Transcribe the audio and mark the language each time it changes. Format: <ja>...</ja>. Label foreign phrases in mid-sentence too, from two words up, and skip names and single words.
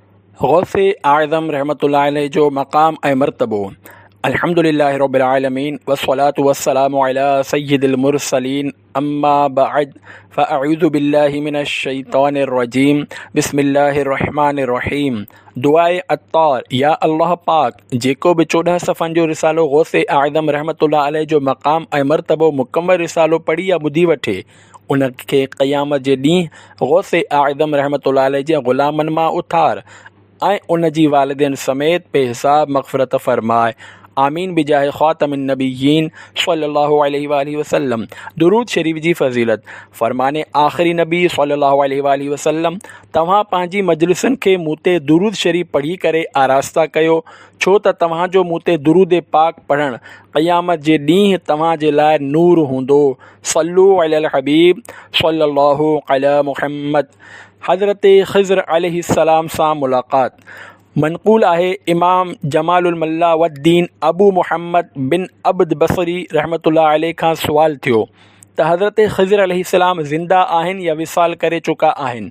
<sd>गौसे आज़म</sd> <ar>رحمة الله عليه</ar> <sd>जो मकाम ऐं मरतबो।</sd> <ar>الحمد لله رب العالمين والصلاة والسلام على سيد المرسلين أما بعد فأعوذ بالله من الشيطان الرجيم بسم الله الرحمن الرحيم.</ar> <sd>दुआए अत्तार। या अल्लाह पाक जेको बि 14 सफ़नि जो रिसालो गौसे आज़म</sd> <ar>رحمة الله عليه</ar> <sd>जो मकाम ऐं मरतबो मुकम्मल रिसालो पढ़ी या ॿुधी वठे, उनखे क़यामत जे ॾींहुं गौसे आज़म</sd> <ar>رحمة الله عليه</ar> <sd>जे ग़ुलामनि मां उथार ऐं उन जी वालिदैन समेत बेहिसाब मग़फ़िरत फ़रमाए।</sd> <ar>آمين بجاه خاتم النبيين صلى الله عليه وسلم.</ar> <sd>दुरूद शरीफ जी फ़ज़ीलत। फ़रमाने आख़िरी नबी</sd> <ar>صلى الله عليه وسلم,</ar> <sd>तव्हां पंहिंजी मजलिसनि खे मूं ते दुरूद शरीफ पढ़ी करे आरास्ता कयो, छो त तव्हांजो मूं ते दुरूद पाक पढ़णु क़यामत जे ॾींहुं तव्हां जे लाइ नूर हूंदो।</sd> <ar>صلوا على الحبيب صلى الله على محمد.</ar> <sd>हज़रत ख़िज़्र अलैहिस्सलाम सां मुलाक़ात। मनक़ूल आहे इमाम जमालुल मल्ला वद्दीन अबू मुहम्मद बिन अब्द बसरी</sd> <ar>رحمة الله عليه</ar> <sd>खां सुवाल थियो त हज़रत ख़िज़्र अलैहिस्सलाम ज़िंदा आहिनि या विसाल करे चुका आहिनि।</sd>